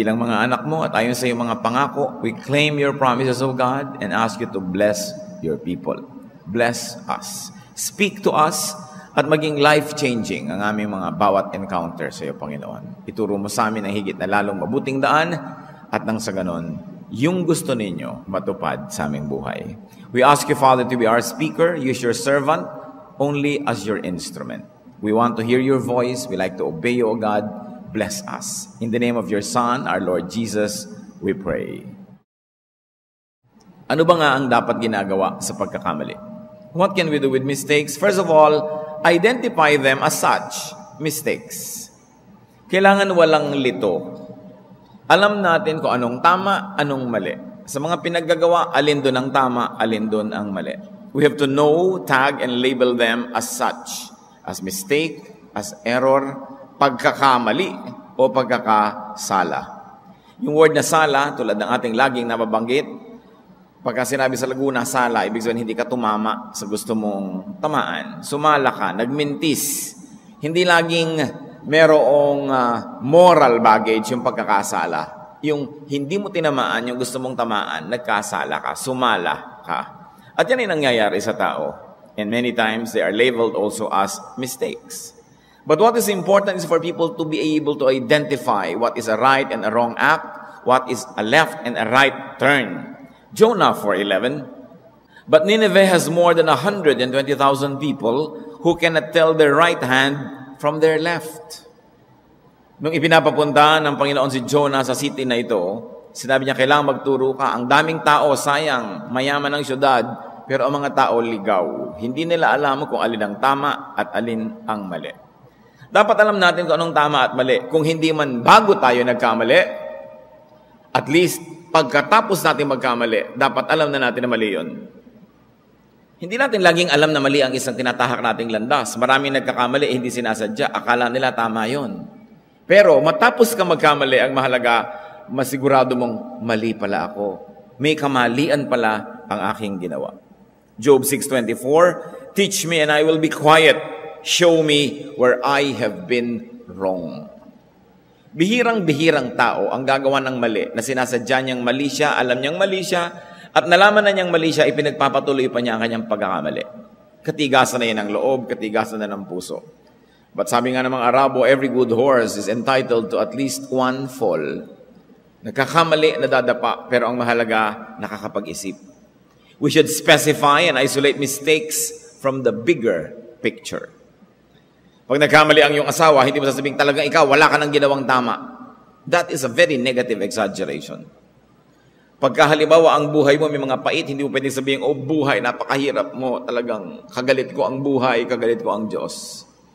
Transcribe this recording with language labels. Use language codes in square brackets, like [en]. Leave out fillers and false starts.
[tl] Bilang mga anak mo at ayon sa iyong mga pangako, [en] we claim your promises, O God, and ask you to bless your people. Bless us. Speak to us, [tl] at maging life-changing ang aming mga bawat encounter sa iyo, Panginoon. Ituro mo sa amin ang higit na lalong mabuting daan at nang sa ganon, yung gusto ninyo matupad sa aming buhay. [en] We ask you, Father, to be our speaker. Use your servant only as your instrument. We want to hear your voice. We like to obey you, O God. Bless us. In the name of your Son, our Lord Jesus, we pray. [tl] Ano ba nga ang dapat ginagawa sa pagkakamali? [en] What can we do with mistakes? First of all, identify them as such, mistakes. [tl] Kailangan walang lito. Alam natin kung anong tama, anong mali. Sa mga pinaggagawa, alin doon ang tama, alin doon ang mali. [en] We have to know, tag, and label them as such. As mistake, as error, [tl] pagkakamali, o pagkakasala. Yung word na sala, tulad ng ating laging nababanggit, pagka sinabi sa Laguna, sala, ibig sabihin hindi ka tumama sa gusto mong tamaan. Sumala ka, nagmintis. Hindi laging merong moral baggage yung pagkakasala. Yung hindi mo tinamaan, yung gusto mong tamaan, nagkasala ka, sumala ka. At yan ay nangyayari sa tao. [en] And many times, they are labeled also as mistakes. But what is important is for people to be able to identify what is a right and a wrong act, what is a left and a right turn. Jonah 4:11, but Nineveh has more than 120,000 people who cannot tell their right hand from their left. [tl] Nung ipinapapunta ng Panginoon si Jonah sa city na ito, sinabi niya, kailangan magturo ka. Ang daming tao, sayang, mayaman ang syudad, pero ang mga tao ligaw. Hindi nila alam kung alin ang tama at alin ang mali. Dapat alam natin kung anong tama at mali. Kung hindi man bago tayo nagkamali, at least pagkatapos natin magkamali, dapat alam na natin na mali yun. Hindi natin laging alam na mali ang isang tinatahak nating landas. Maraming nagkakamali, hindi sinasadya. Akala nila tama yun. Pero matapos ka magkamali, ang mahalaga, masigurado mong mali pala ako. May kamalian pala ang aking ginawa. [en] Job 6:24, teach me and I will be quiet. Show me where I have been wrong. [tl] Bihirang-bihirang tao ang gagawa ng mali na sinasadya niyang mali siya, alam niyang mali siya, at nalaman na niyang mali siya, ipinagpapatuloy pa niya ang kanyang pagkakamali. Katigasan na yan ng loob, katigasan na ng puso. But sabi nga ng mga Arabo, [en] every good horse is entitled to at least one fall. [tl] Nagkakamali, nadadapa, pero ang mahalaga, nakakapag-isip. [en] We should specify and isolate mistakes from the bigger picture. [tl] Pag nagkamali ang iyong asawa, hindi mo sasabing talagang ikaw, wala ka nang ginawang tama. [en] That is a very negative exaggeration. [tl] Pagka halimbawa ang buhay mo may mga pait, hindi mo pwedeng sabihin, oh buhay, napakahirap mo, talagang kagalit ko ang buhay, kagalit ko ang Diyos.